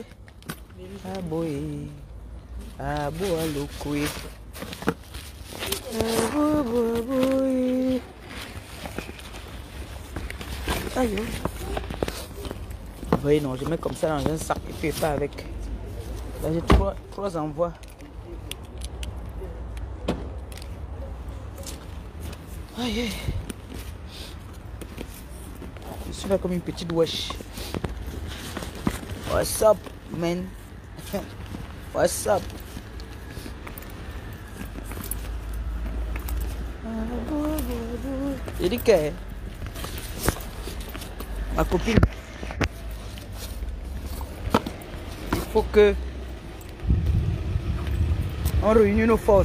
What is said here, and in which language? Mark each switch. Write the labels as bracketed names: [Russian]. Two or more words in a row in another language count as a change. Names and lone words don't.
[French] Abo, eh. Abo, alokwe. Abo, eh. Aïe. Oui, non, je mets comme ça dans un sac et puis pas avec. Là, j'ai trois envois. Aïe. Je suis là comme une petite wesh. [English] What's up, man? What's up? [French] J'ai dit que ma copine, il faut que on réunisse nos forces.